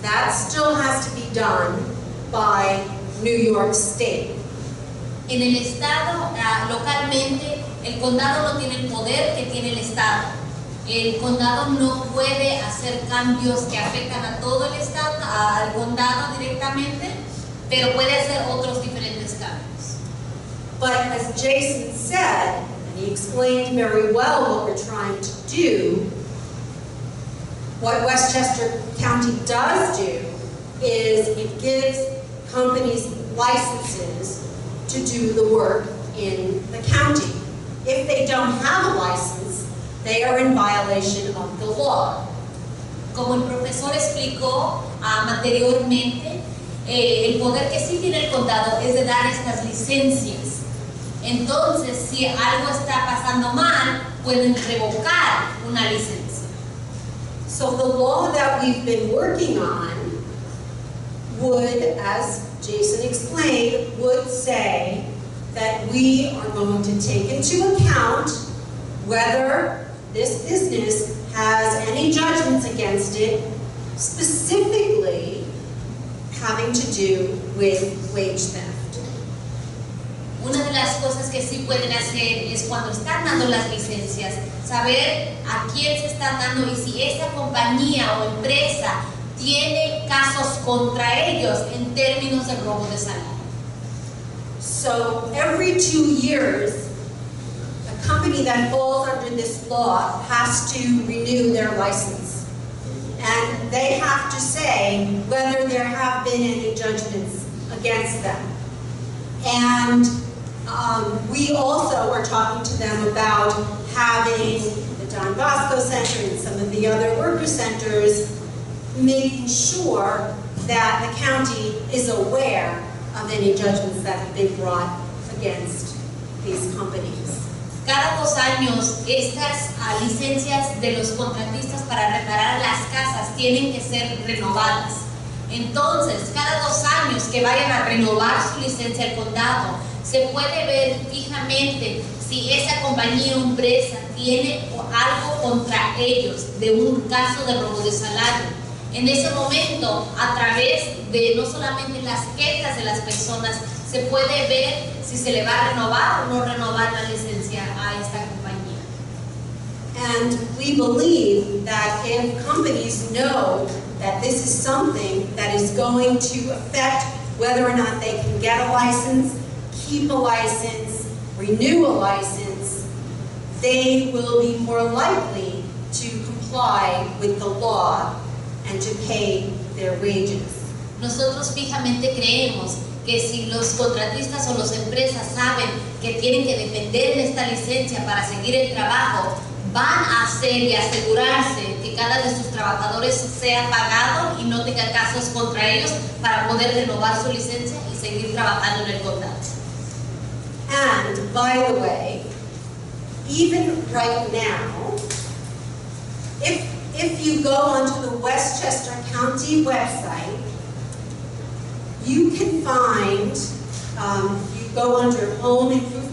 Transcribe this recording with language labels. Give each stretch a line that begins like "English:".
English: That still has to be done by New York State.
Spanish: En el estado, localmente, el condado no tiene el poder que tiene el estado. El condado no puede hacer cambios que afectan a todo el estado, al condado directamente, pero puede hacer otros diferentes cambios.
English: But as Jason said, and he explained very well what we're trying to do, what Westchester County does do is it gives companies licenses to do the work in the county. If they don't have a license, they are in violation of the law.
Spanish: Como el profesor explicó anteriormente, el poder que sí tiene el condado es de dar estas licencias. Entonces, si algo está pasando mal, pueden revocar una licencia.
English: So the law that we've been working on would, as Jason explained, would say that we are going to take into account whether this business has any judgments against it, specifically having to do with wage theft.
Spanish: Una de las cosas que sí pueden hacer es cuando están dando las licencias, saber a quién se están dando y si esa compañía o empresa tiene casos contra ellos en términos de robo de salario.
English: So every 2 years, a company that falls under this law has to renew their license. And they have to say whether there have been any judgments against them. And we also are talking to them about having the Don Bosco Center and some of the other worker centers making sure that the county is aware of any judgments that have been brought against these companies.
Spanish: Cada 2 años, estas licencias de los contratistas para reparar las casas tienen que ser renovadas. Entonces, cada 2 años que vayan a renovar su licencia al condado, se puede ver fijamente si esa compañía o empresa tiene algo contra ellos de un caso de robo de salario. En ese momento, a través de no solamente las quejas de las personas, se puede ver si se le va a renovar o no renovar la licencia a esta compañía.
English: And we believe that if companies know that this is something that is going to affect whether or not they can get a license, keep a license, renew a license, they will be more likely to comply with the law and to pay their wages.
Spanish: Nosotros fijamente creemos que si los contratistas o las empresas saben que tienen que depender de esta licencia para seguir el trabajo, van a hacer y asegurarse que cada de sus trabajadores sea pagado y no tenga casos contra ellos para poder renovar su licencia y seguir trabajando en el condado.
English: And, by the way, even right now, if you go onto the Westchester County website, you can find, you go under Home Improvement